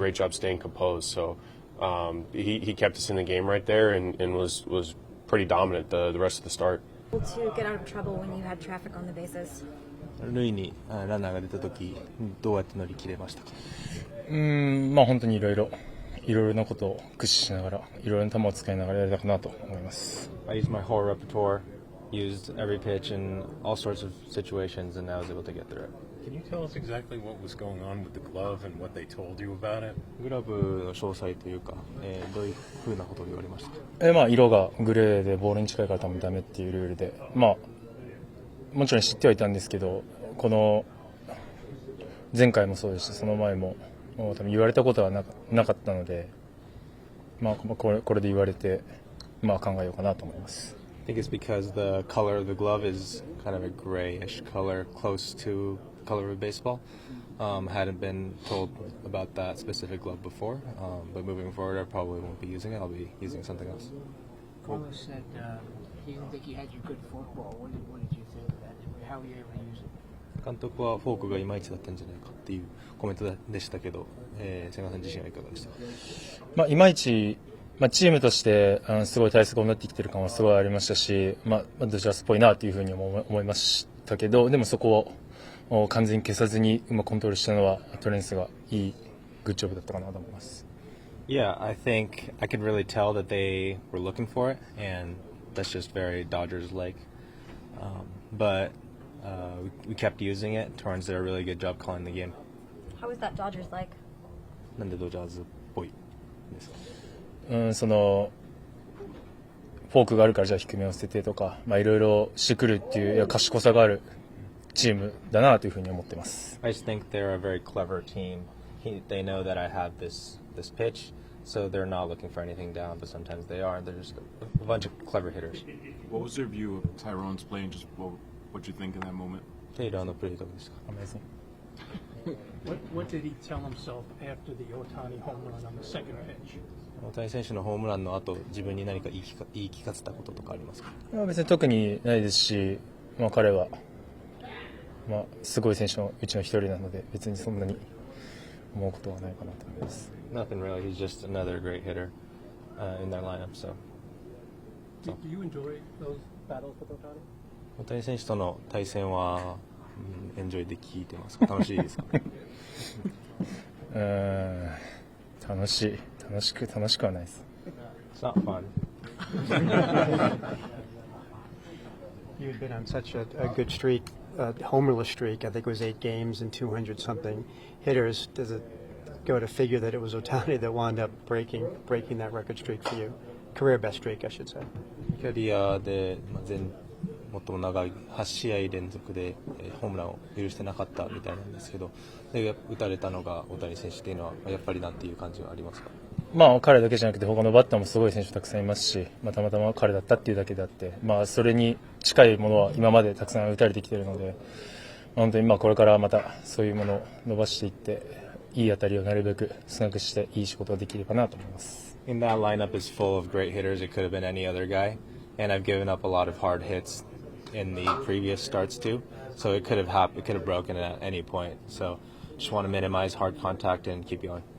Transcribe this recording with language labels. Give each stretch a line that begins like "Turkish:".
English: Staying composed. So he kept us in the game right there, and was pretty dominant the rest of the start. To get out of trouble when you had traffic on the bases?
Japanese: 塁にランナーが出たときどうやって乗り切れましたか？本当にいろいろなことを駆使しながらいろいろな球を使いながらやりたくなと思います。
English: I used my whole repertoire, used every pitch in all sorts of situations, and I was able to get through it. Can you tell us exactly what was going on with the glove and what they told you about it?
Japanese: グラブの詳細というか、どういうふうなことを言われましたか？色がグレーでボールに近いから多分ダメっていうルールで、もちろん知ってはいたんですけど、この前回もそうですし、その前も多分言われたことはなかったので、これで言われて考えようかなと思います。
English: I think it's because the color of the glove is kind of a grayish color, close to the color of baseball. Hadn't been told about that specific glove before, but moving forward, I probably won't be using it. I'll be using something else. Carlos said he didn't think he had your good forkball. What did you think of that? How were you able to use it?
Japanese: 監督はフォークがいまいちだったんじゃないかっていうコメントでしたけど、千賀さん自身はいかがでしたか？いまいちチームとしてすごい対策を練ってきてる感はすごいありましたし、ドジャースっぽいなというふうに思いましたけど、でもそこを完全に消さずにコントロールしたのはトレンスがいいグッジョブだったかなと思います。
English: Yeah, I think I could really tell that they were looking for it, and that's just very Dodgers-like. But we kept using it. Torrance did a really good job calling the game. How is that Dodgers like?
Japanese: なんでドジャーズっぽいですか？そのフォークがあるからじゃあ低めを捨ててとか、いろいろしてくるっていういや賢さがあるチームだなというふうに思ってます。
English: I just think they're a very clever team. They know that I have this pitch, so they're not looking for anything down, but sometimes they are. They're just a bunch of clever hitters. What was your view of Tyrone's play and just what you think in that moment?
Japanese: テイラーのプレーどうですか？
English: What did he tell himself after the Otani home run on the second pitch?
Japanese: 大谷選手のホームランの後、自分に何か言い聞かせたこととかありますか？別に特にないですし、彼は、すごい選手のうちの一人なので別にそんなに思うことはないかなと思います。
English: Nothing really. He's just another great hitter in their lineup. So. Do you enjoy those battles with Otani?
Japanese: 大谷選手との対戦は、エンジョイで聞いてますか？楽しいですか？楽しくはないです。
English: It's not fun. You've been on such a good streak, homerless streak. I think it was 8 games and 200 something hitters. Does it go to figure that it was Otani that wound up breaking that record streak for you? Career best streak, I should say.
Japanese: キャリアで最も長い8試合連続でホームランを許してなかったみたいなんですけど、で打たれたのが大谷選手っていうのはやっぱりなんていう感じはありますか？彼だけじゃなくて他のバッターもすごい選手たくさんいますし、たまたま彼だったっていうだけであって、それに近いものは今までたくさん打たれてきているので、本当にこれからまたそういうものを伸ばしていっていい当たりをなるべく少なくしていい仕事ができればなと思います。
English: In that lineup is full of great hitters. It could have been any other guy, and I've given up a lot of hard hits in the previous starts too. So it could have happened. It could have broken at any point. So just want to minimize hard contact and keep going.